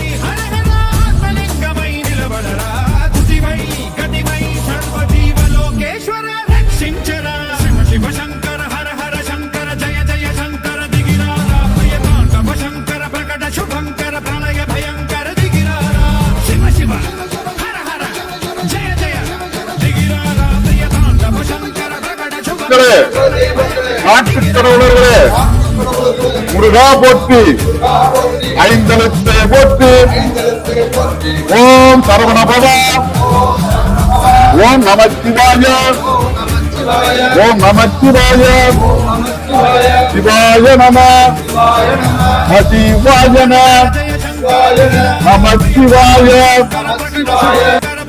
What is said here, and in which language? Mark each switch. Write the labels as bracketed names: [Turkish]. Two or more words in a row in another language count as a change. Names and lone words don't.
[Telugu] హర హర ఆత్మలింగమై నిలబడరా తుదివై గతివై సర్వజీవలోకేశ్వర రక్షించరా శివ శివ శంకర హర హర శంకర జయ జయ శంకర దిగిరారా ప్రియ తాండవ శంకర ప్రకట శుభంకర ప్రళయ భయంకర దిగిరారా శివ శివ హర హర జయ జయ దిగిరారా ప్రియ తాండవ శంకర ప్రకట శుభంకర [Tamil] நாட்டுக்கடவுளர்களே, முருகா போற்றி, ஐந்தெழுத்தை போற்றி, ஓம் சரவண பவா, ஓம் நமச்சிவாய, ஓம் நமச்சிவாய, சிவாய நம, சிவாய நம, நமச்சிவாய,